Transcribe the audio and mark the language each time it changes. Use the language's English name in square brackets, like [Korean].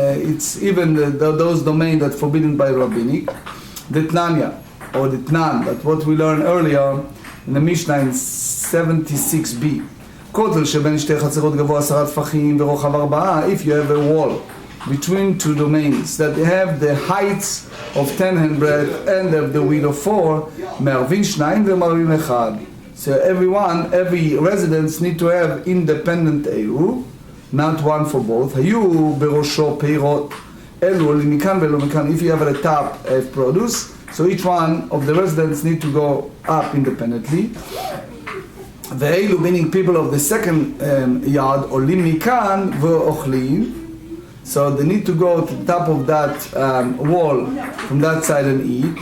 [English] It's even those domains that forbidden by rabbinic. The Tnanya or the Tnan, that what we learned earlier in the Mishnah in 76b. [Hebrew] כותל שבין שתי חצרות גבוה 10 טפחים ורוחב 4. [English] If you have a wall between two domains that have the heights of 10 handbreadth and have the width of 4, [Hebrew] מערבין 2 ומערבין 1. [English] So every residence need to have independent עירוב, not one for both. [Hebrew] היו בראשו פירות, אלו מכאן ואלו מכאן. [English] If you have at the top a produce, so each one of the residents need to go up independently. [Hebrew] ואלו, [English] meaning people of the second yard, [Hebrew] עולים מכאן ואוכלים. [English] So they need to go to the top of that wall from that side and eat.